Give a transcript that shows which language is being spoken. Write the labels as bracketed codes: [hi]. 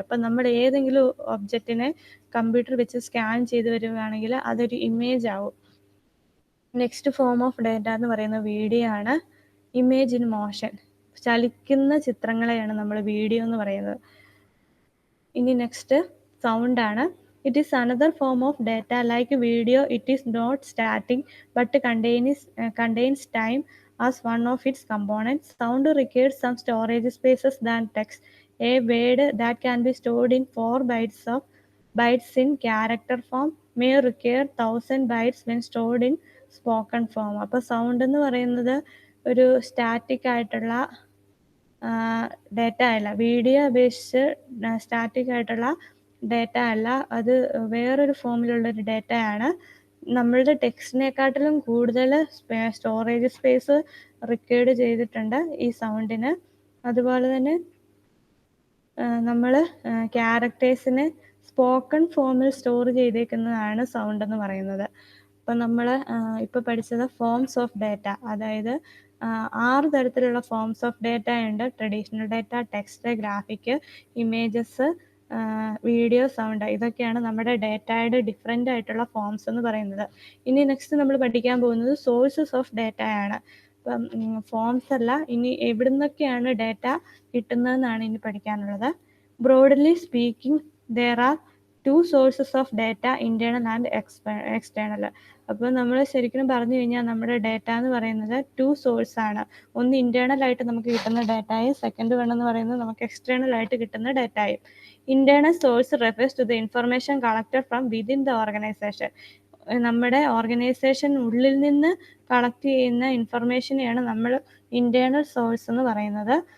[ml] അപ്പം നമ്മൾ ഏതെങ്കിലും ഒബ്ജക്റ്റിനെ കമ്പ്യൂട്ടർ വെച്ച് സ്കാൻ ചെയ്ത് വരികയാണെങ്കിൽ അതൊരു ഇമേജ് ആവും. നെക്സ്റ്റ് ഫോം ഓഫ് ഡാറ്റ എന്ന് പറയുന്നത് വീഡിയോ ആണ്. [en] image in motion, [ml] ചലിക്കുന്ന ചിത്രങ്ങളെയാണ് നമ്മൾ വീഡിയോ എന്ന് പറയുന്നത്. ഇനി നെക്സ്റ്റ് സൗണ്ട് ആണ്. [en] It is another form of data. Like video, it is not static but contains time as one of its components. Sound requires some storage spaces than text. A word that can be stored in 4 bytes in character form may require 1000 bytes when stored in spoken form. [ml] അപ്പോൾ sound എന്ന് പറയുന്നത് ഒരു static ആയിട്ടുള്ള data അല്ല, video അപേക്ഷിച്ച് static ആയിട്ടുള്ള data അല്ല, അത് വേറൊരു ഫോമിലുള്ളൊരു ഡാറ്റയാണ്. നമ്മളുടെ ടെക്സ്റ്റിനെക്കാട്ടിലും കൂടുതൽ സ്റ്റോറേജ് സ്പേസ് റിക്വയർഡ് ചെയ്തിട്ടുണ്ട് ഈ സൗണ്ടിന്. അതുപോലെ തന്നെ നമ്മൾ ക്യാരക്ടേഴ്സിനെ സ്പോക്കൺ ഫോമിൽ സ്റ്റോർ ചെയ്തേക്കുന്നതാണ് സൗണ്ട് എന്ന് പറയുന്നത്. അപ്പം നമ്മൾ ഇപ്പോൾ പഠിച്ചത് ഫോംസ് ഓഫ് ഡാറ്റ, അതായത് 6 തരത്തിലുള്ള ഫോംസ് ഓഫ് ഡാറ്റ ഉണ്ട്. Traditional data, text, graphic, images, video, sound. ഇതൊക്കെയാണ് നമ്മുടെ ഡാറ്റയുടെ ഡിഫറെൻ്റ് ആയിട്ടുള്ള ഫോംസ് എന്ന് പറയുന്നത്. ഇനി നെക്സ്റ്റ് നമ്മൾ പഠിക്കാൻ പോകുന്നത് സോഴ്സസ് ഓഫ് ഡാറ്റ ആണ്. ഇപ്പം ഫോംസ് അല്ല, ഇനി എവിടെ നിന്നൊക്കെയാണ് ഡാറ്റ കിട്ടുന്നതെന്നാണ് ഇനി പഠിക്കാനുള്ളത്. [en] Broadly speaking there are 2 sources of data, internal and external. [ml] അപ്പോൾ നമ്മൾ ശരിക്കും പറഞ്ഞു കഴിഞ്ഞാൽ നമ്മുടെ ഡാറ്റ എന്ന് പറയുന്നത് 2 സോഴ്സ് ആണ്. ഒന്ന് ഇന്റേണൽ ആയിട്ട് നമുക്ക് കിട്ടുന്ന ഡാറ്റയും സെക്കൻഡ് വൺ എന്ന് പറയുന്നത് നമുക്ക് എക്സ്റ്റേണൽ ആയിട്ട് കിട്ടുന്ന ഡാറ്റയും. [en] Internal source refers to the information collected from within the organisation. [ml] നമ്മുടെ ഓർഗനൈസേഷൻ ഉള്ളിൽ നിന്ന് കളക്ട് ചെയ്യുന്ന ഇൻഫർമേഷനെയാണ് നമ്മൾ ഇന്റേണൽ സോഴ്സ് എന്ന് പറയുന്നത്.